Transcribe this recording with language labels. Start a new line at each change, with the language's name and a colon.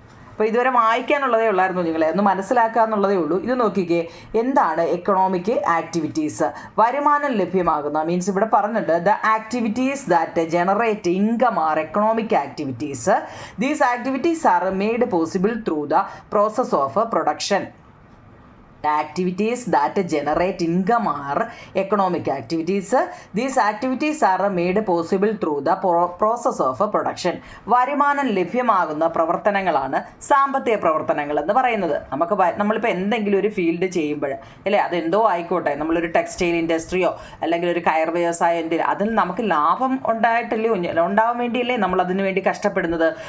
Malayalam: അപ്പോൾ ഇതുവരെ വായിക്കാനുള്ളതേ ഉള്ളായിരുന്നു നിങ്ങളെ, ഒന്ന് മനസ്സിലാക്കുക എന്നുള്ളതേ ഉള്ളൂ. ഇത് നോക്കിക്കേ, എന്താണ് എക്കണോമിക് ആക്ടിവിറ്റീസ്? വരുമാനം ലഭ്യമാകുന്ന, മീൻസ് ഇവിടെ പറഞ്ഞിട്ട്
English: The activities that generate income are economic activities. These activities are made possible through the process of production. Activities that generate income are economic activities. These activities are made possible through the process of production.
Malayalam: വരുമാനം ലഭ്യമാകുന്ന പ്രവർത്തനങ്ങളാണ് സാമ്പത്തിക പ്രവർത്തനങ്ങൾ എന്ന് പറയുന്നത്. നമ്മളിപ്പോൾ എന്തെങ്കിലും ഒരു ഫീൽഡ് ചെയ്യുമ്പോൾ അല്ലേ, അതെന്തോ ആയിക്കോട്ടെ, നമ്മളൊരു ടെക്സ്റ്റൈൽ ഇൻഡസ്ട്രിയോ അല്ലെങ്കിൽ ഒരു കയർ വ്യവസായം, അതിൽ നമുക്ക് ലാഭം ഉണ്ടാവാൻ വേണ്ടിയല്ലേ നമ്മൾ അതിനു വേണ്ടി കഷ്ടപ്പെടുന്നത്.